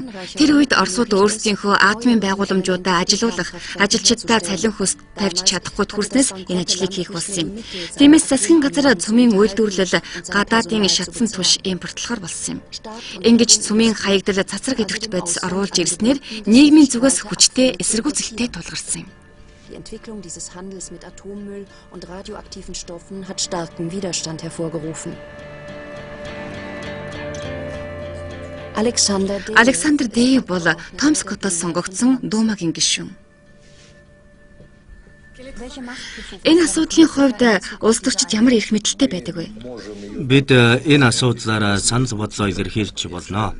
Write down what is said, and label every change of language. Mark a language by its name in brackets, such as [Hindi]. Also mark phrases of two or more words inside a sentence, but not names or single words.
[Mongolian] Тэр үед Оросууд өөрсдийнхөө атомын байгууламжуудаа ажилуулах, ажилчдаа цалин хөс тавьж чадахгүй төрснөөс энэ ажлыг хийх болсон юм. Тиймээс засгийн газар цөмийн үйлдвэрлэл гадаадын шатсан түш импортлохоор болсон юм. Ингэж цөмийн хаягдал цацраг идэвхт байдас оруулж ирснээр нийгмийн зүгээс хүчтэй эсэргүүцэлтэй тулгарсан юм. [German] Die Entwicklung dieses Handels mit Atommüll und radioaktiven Stoffen hat starken Widerstand hervorgerufen. [Mongolian] Александр Дэйв бол Томскотоос сонгогдсон дуумагийн гишүүн. Энэ асуудлын хувьд улс төрчид ямар эрх мэдэлтэй байдаг вэ? Бид энэ асуудлаараа санал бодлоо илэрхийлж болно.